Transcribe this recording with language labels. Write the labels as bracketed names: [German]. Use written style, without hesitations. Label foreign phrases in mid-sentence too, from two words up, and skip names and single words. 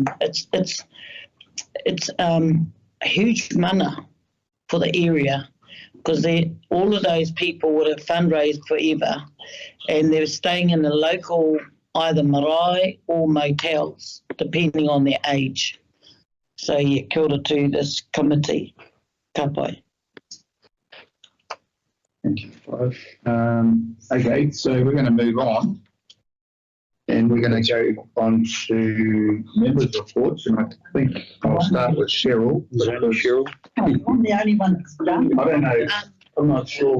[English] It's a huge mana for the area, because all of those people would have fundraised forever, and they're staying in the local either marae or motels, depending on their age. So, yeah, [Māori] kia ora [English] to this committee. [Māori] Ka pai. [English] Thank you. Okay, so we're going to move on. And we're going to go on to members' reports, and I think I'll start with Cheryl. Cheryl? I'm the only one that's done. I don't know. I'm not sure.